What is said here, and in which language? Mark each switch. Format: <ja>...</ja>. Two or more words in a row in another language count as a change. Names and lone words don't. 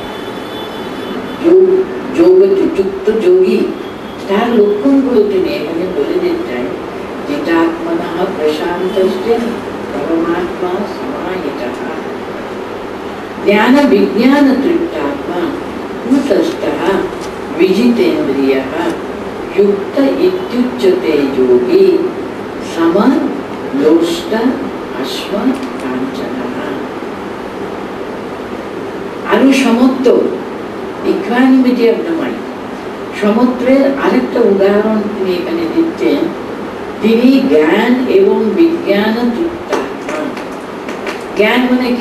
<bn>যোগযুক্ত যোগী তার লক্ষণগুলো তিনি এখানে বলে দিতেন।</bn> <sa>যেটা আত্মনা প্রশান্তস্য পরমাত্মা সমাহিতঃ জ্ঞান বিজ্ঞান তৃপ্তাত্মা কূটস্থः विजितेन्द्रियः युक्त इत्युच्यते योगी सम लोष्ट अश्व काञ्चनः।</sa> <bn>আরো সমত্ব,</bn> <en>equanimity of the mind,</en> <bn>সমত্বের আরেকটা উদাহরণ তিনি এখানে দিচ্ছেন। তিনি জ্ঞান এবং বিজ্ঞান তৃপ্তাত্মা। জ্ঞান মানে কি?</bn>